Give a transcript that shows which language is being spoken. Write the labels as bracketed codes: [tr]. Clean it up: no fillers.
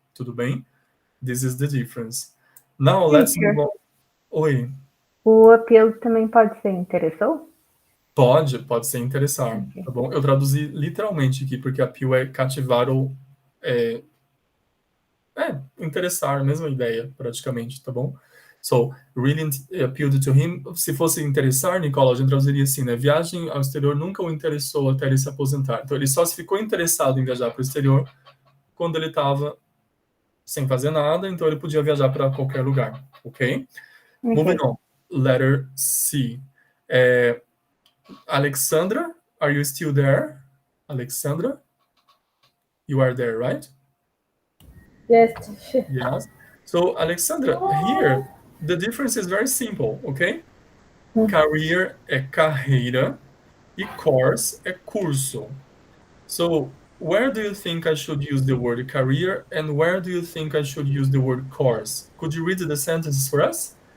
[pt] Tudo bem? [en] This is the difference. Now let's move on. Oi. [pt] O appeal também pode ser interessou? Pode ser interessar, tá bom? Eu traduzi literalmente aqui, porque appeal é cativar ou interessar, a mesma ideia, praticamente, tá bom? [en] So, really appealed to him. [pt] Se fosse interessar, Nicola, a gente traduziria assim, né? Viagem ao exterior nunca o interessou até ele se aposentar. Então, ele só se ficou interessado em viajar para o exterior quando ele estava sem fazer nada, então ele podia viajar para qualquer lugar, ok? [en] Moving on. Letter C. Alexandra, are you still there? Alexandra? You are there, right? Yes. Yes. So, Alexandra, here, the difference is very simple, okay? [pt] Career é carreira e course é curso. [en] So, where do you think I should use the word career and where do you think I should use the word course? Could you read the sentences for us?